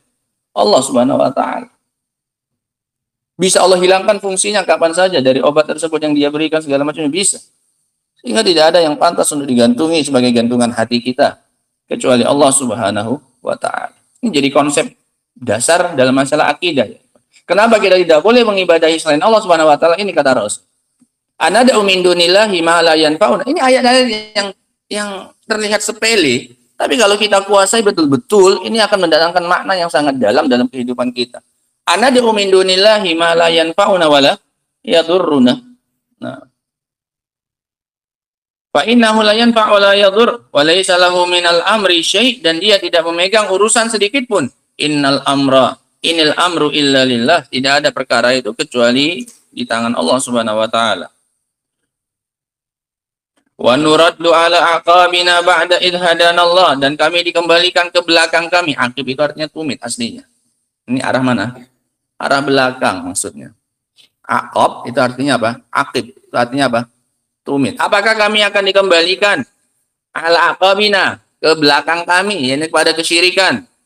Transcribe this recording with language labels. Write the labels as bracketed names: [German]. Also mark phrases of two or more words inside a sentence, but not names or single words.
[Indonesian] Allah [Arabic] سبحانه وتعالى. [Indonesian] Bisa Allah hilangkan fungsinya kapan saja dari obat tersebut yang dia berikan segala macamnya bisa. Sehingga tidak ada yang pantas untuk digantungi sebagai gantungan hati kita kecuali Allah [Arabic] سبحانه وتعالى. [Indonesian] Ini jadi konsep dasar dalam masalah akidah. Kenapa kita tidak boleh mengibadahi selain Allah [Arabic] سبحانه وتعالى? [Indonesian] Ini kata Rasul. [Arabic] أندعو من دون الله ما لا ينفعنا. [Indonesian] Ini ayat-ayat yang terlihat sepele, tapi kalau kita kuasai betul-betul, ini akan mendatangkan makna yang sangat dalam kehidupan kita. [Arabic] أندعو من دون الله ما لا ينفعنا ولا يضرنا. Nah. فإنه لا ينفع ولا يضر وليس له من الأمر شيء' [Indonesian] dan dia tidak memegang urusan sedikit pun. [Arabic] إن الأمر إلا لله. [Indonesian] Tidak ada perkara itu kecuali di tangan Allah [Arabic] سبحانه وتعالى. ونرد على أعقابنا بعد إذ هدانا الله, [Indonesian] dan kami dikembalikan ke belakang kami. Aqib itu artinya tumit aslinya. Ini arah mana? Arah belakang maksudnya. Aqab itu artinya apa? Aqib itu artinya apa? Tumit. Apakah kami akan dikembalikan [Arabic] على أعقابنا, [Indonesian] ke belakang kami, yakni kepada kesyirikan?